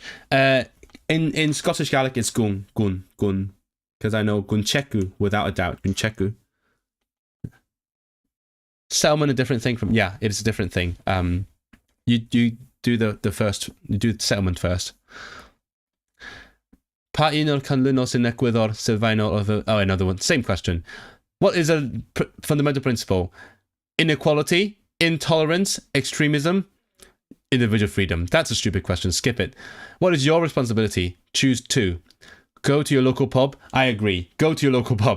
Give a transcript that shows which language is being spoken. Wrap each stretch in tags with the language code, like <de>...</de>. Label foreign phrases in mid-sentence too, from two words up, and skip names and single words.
<en>In Scottish Gaelic it's gun. Because I know guncheku without a doubt. Guncheku. Settlement a different thing from... Yeah, it's a different thing. You do the first... You do the settlement first.</en> <cy>Pa un o'r canlynol sy'n egwyddor sylfaenol</cy> <en>of the... Oh, another one. Same question. What is a fundamental principle? Inequality, intolerance, extremism, individual freedom. That's a stupid question. Skip it. What is your responsibility? Choose two. Go to your local pub. I agree. Go to your local pub.</en>